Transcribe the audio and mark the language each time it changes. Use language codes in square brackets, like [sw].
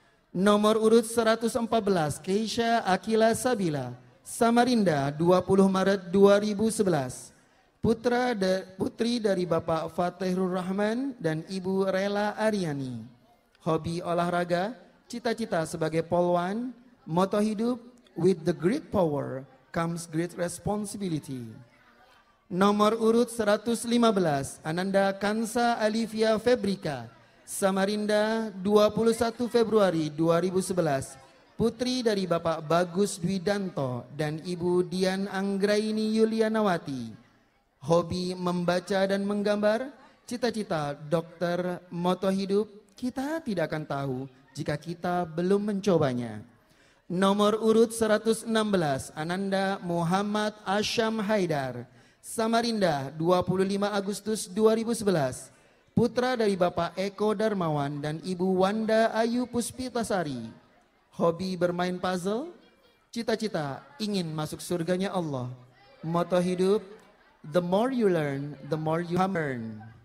[id] Nomor urut 114, Keisha Akila Sabila, Samarinda, 20 Maret 2011. Putri dari Bapak Fatihur Rahman dan Ibu Rela Aryani. Hobi olahraga, cita-cita sebagai polwan. Moto hidup, [en] with the great power comes great responsibility. [id] Nomor urut 115, Ananda Kansa Alivia Febrika, Samarinda, 21 Februari 2011. Putri dari Bapak Bagus Dwidanto dan Ibu Dian Anggraini Yulianawati. Hobi membaca dan menggambar, cita-cita dokter. Moto hidup, kita tidak akan tahu jika kita belum mencobanya. Nomor urut 116, Ananda Muhammad Asyam Haidar, Samarinda, 25 Agustus 2011. Putra dari Bapak Eko Darmawan dan Ibu Wanda Ayu Puspitasari. Hobi bermain puzzle, cita-cita ingin masuk surganya Allah. Moto hidup, [en] the more you learn, the more you earn.